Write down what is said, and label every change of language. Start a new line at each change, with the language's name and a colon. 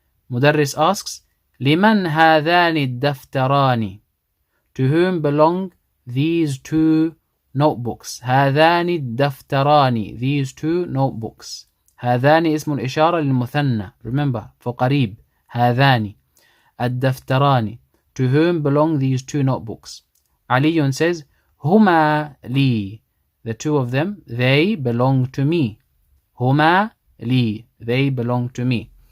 Arabic: Mudarris asks, لمن هذان الدفتران.
English: To whom belong these 2 notebooks? هذان الدفتران. These 2 notebooks.
Arabic: هذان اسم الإشارة للمثنى.
English: Remember, for قريب.
Arabic: هذان الدفتران.
English: To whom belong these 2 notebooks? Ali says, هما لي. The 2 of them, they belong to me. هما لي. They belong to me.